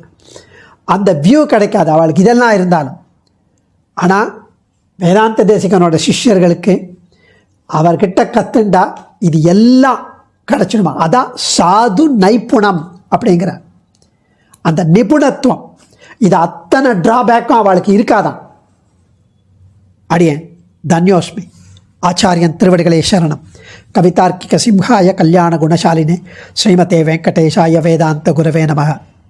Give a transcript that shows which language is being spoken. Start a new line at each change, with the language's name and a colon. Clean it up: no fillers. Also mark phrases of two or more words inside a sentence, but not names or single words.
Tamil: அந்த வியூ கிடைக்காது அவளுக்கு இதெல்லாம் இருந்தாலும். ஆனால் வேதாந்த தேசிகனோட சிஷ்யர்களுக்கு அவர்கிட்ட கற்றுண்டா இது எல்லாம் கிடச்சிடுமா. அதான்
Sanskrit: साधु नैपुणम्
Tamil: அப்படிங்கிற அந்த நிபுணத்துவம். இது அத்தனை ட்ராபேக்கும் அவளுக்கு இருக்காதான். அடியேன் தன்யோஸ்மி. ஆச்சாரியன் திருவடிகளே சரணம்.
Sanskrit: कवितार्किक सिंहाय कल्याण गुणशालिने श्रीमते वेङ्कटेशाय वेदान्त गुरवे नमः.